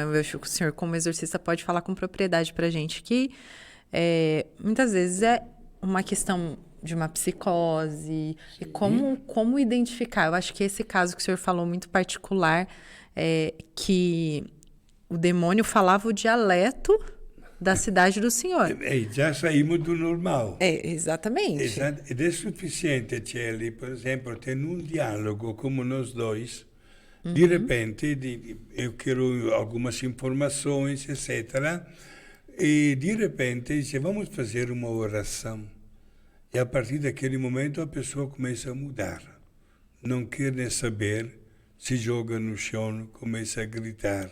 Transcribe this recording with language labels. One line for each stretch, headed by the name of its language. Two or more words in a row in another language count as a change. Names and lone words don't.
Portuguese: Eu acho que o senhor, como exorcista, pode falar com propriedade pra gente que muitas vezes é uma questão de uma psicose. E como identificar? Eu acho que esse caso que o senhor falou muito particular, que o demônio falava o dialeto da cidade do senhor. Já saímos do normal. Exatamente.
Italian: Ed è sufficiente, Celi, per esempio,
Portuguese: ter um diálogo como nós dois, de repente, eu quero algumas informações, etc. E de repente, dice, vamos fazer uma oração. E a partir daquele momento a pessoa começa a mudar. Não quer nem saber, se joga no chão, começa a gritar.